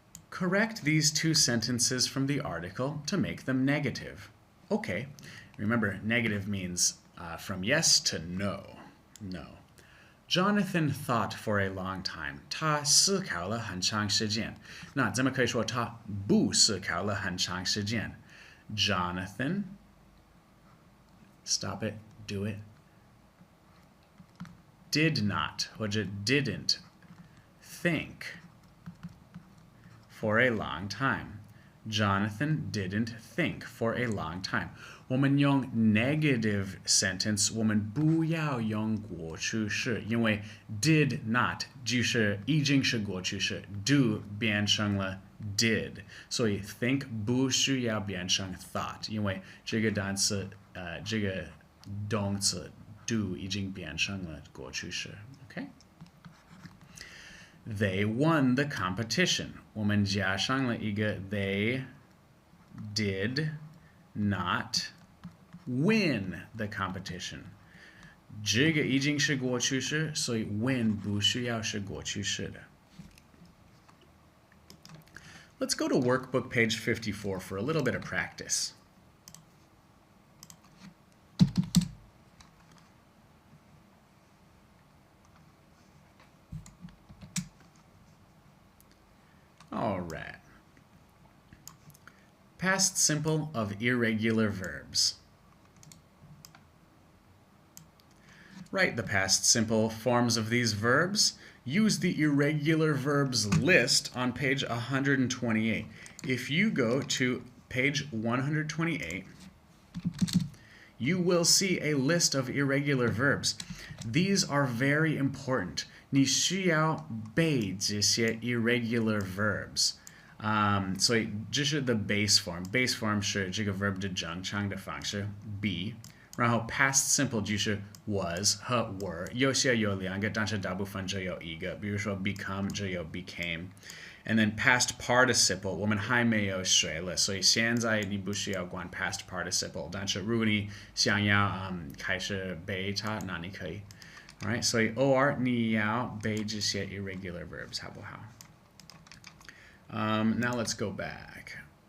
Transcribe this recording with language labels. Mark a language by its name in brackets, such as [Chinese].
[English] Correct these two sentences from the article to make them negative. Okay, remember, negative means from yes to no. No. Jonathan thought for a long time. [Chinese] 他思考了很长时间。那咱们可以说他不思考了很长时间。 [English] Jonathan, stop it, do it, did not 或者 didn't think for a long time. Jonathan didn't think for a long time. [Chinese] 我们用 negative sentence, 我们不要用过去式，因为 did not 就是已经是过去式 ，do 变成了 did， 所以 think 不需要变成 thought， 因为这个单词这个动词 do 已经变成了过去式 ，OK？ [English] They won the competition. 我们加上了一个 they did not win the competition. [Chinese] 这个已经是过去式，所以 win 不需要是过去式的。 [English] Let's go to workbook page 54 for a little bit of practice. All right. Past simple of irregular verbs. Write the past simple forms of these verbs. Use the irregular verbs list on page 128. If you go to page 128, you will see a list of irregular verbs. These are very important. [Chinese] 你需要背这些 irregular verbs. 所以这是 the base form. Base form 是这个 verb 的正常的方式 be. 然后 past simple 就是 was 和 were， 有些有两个，但是大部分只有一个。比如说 become 只有 became。 And then past participle 我们还没有学了，所以现在你不需要管 past participle。但是如果你想要开始背它，那你可以。 Alright， 所以偶尔你要背这些 irregular verbs， 好不好？ Now let's go back.